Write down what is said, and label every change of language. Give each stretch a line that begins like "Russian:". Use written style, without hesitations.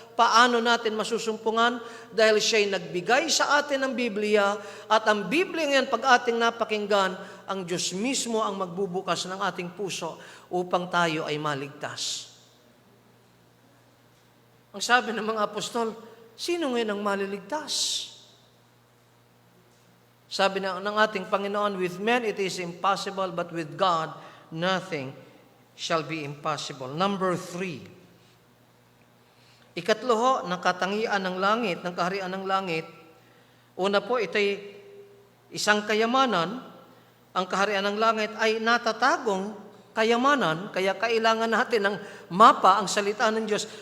Filipino: Paano natin masusumpungan? Dahil siya'y nagbigay sa atin ng Biblia at ang Biblia ngayon pag ating napakinggan, ang Diyos mismo ang magbubukas ng ating puso upang tayo ay maligtas. Ang sabi ng mga apostol, sino ngayon ang maliligtas? Sabi ng ating Panginoon,
English: with men it is impossible, but with God, nothing shall be impossible. Number 3.
Filipino: Ikatlo ho, ng katangian ng langit, ng kaharian ng langit. Una po, ito'y isang kayamanan. Ang kaharian ng langit ay natatagong kayamanan, kaya kailangan natin ng mapa, ang salita ng Diyos.